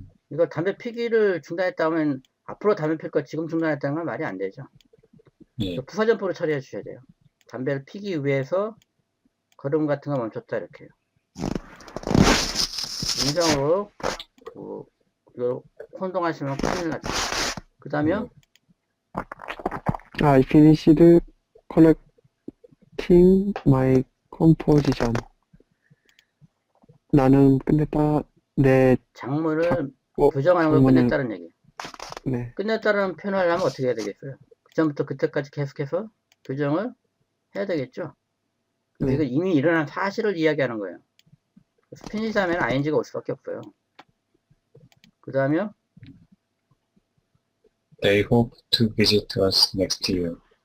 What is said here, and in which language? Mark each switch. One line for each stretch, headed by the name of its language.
Korean: 이거 담배 피기를 중단했다면 앞으로 담배 필 거 지금 중단했다는 건 말이 안 되죠. 예, 부사전포로 처리해 주셔야 돼요. 담배를 피기 위해서 걸음 같은 거 멈췄다 이렇게요. 인상으로 이거 혼동하시면 큰일 나죠. 그 다음에요.
English: I finished collecting my composition.
Korean: 나는 끝냈다. 내 작물을 어, 교정하는 걸 작물을- 끝냈다는 얘기. 네, 끝냈다는 표현을 하려면 어떻게 해야 되겠어요? 그전부터 그때까지 계속해서 교정을 해야 되겠죠. 네. 이거 이미 일어난 사실을 이야기하는 거예요. 피니시 하면 ing가 올 수밖에 없어요. 그 다음에요.
English: They hope to visit us next year.